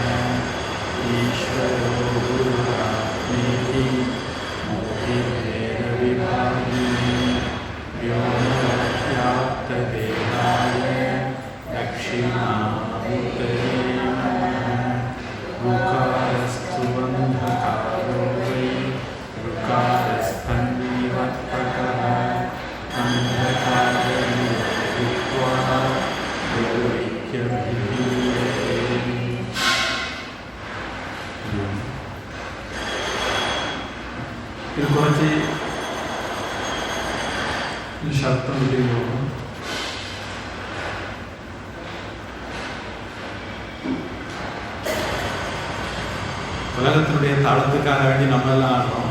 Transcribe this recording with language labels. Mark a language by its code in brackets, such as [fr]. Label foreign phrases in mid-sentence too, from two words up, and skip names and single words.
[sa] ईश्वरो गुरुरात्मेति मूर्तिभेदविभागिने व्योमव्याप्तदेहाय दक्षिणामूर्तये ऋकारस्तु बन्धकारो वै ऋकारस्तन्निवर्तकः अन्धकारनिर्भृत्वा गुरुरित्यभिधीयते। [ta] இது குறைச்சி சத்தம் விட்டுருவோம். உலகத்தினுடைய தாளத்துக்காக வேண்டி நம்ம எல்லாம் ஆடுறோம்.